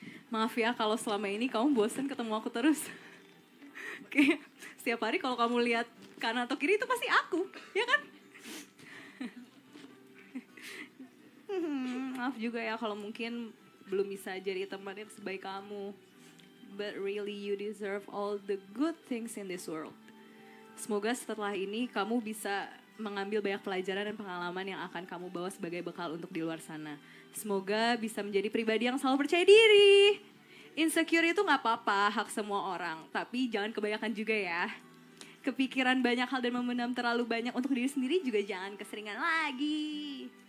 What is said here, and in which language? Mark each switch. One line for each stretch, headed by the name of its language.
Indonesian: Maaf ya kalau selama ini kamu bosan ketemu aku terus. Oke, setiap hari kalau kamu lihat kanan atau kiri itu pasti aku, ya kan? Maaf juga ya kalau mungkin belum bisa jadi teman yang sebaik kamu.
English: But really you deserve all the good things in this world.
Indonesian: Semoga setelah ini kamu bisa mengambil banyak pelajaran dan pengalaman yang akan kamu bawa sebagai bekal untuk di luar sana. Semoga bisa menjadi pribadi yang selalu percaya diri. Insecure itu gak apa-apa, hak semua orang. Tapi jangan kebanyakan juga ya. Kepikiran banyak hal dan memendam terlalu banyak untuk diri sendiri juga jangan keseringan lagi.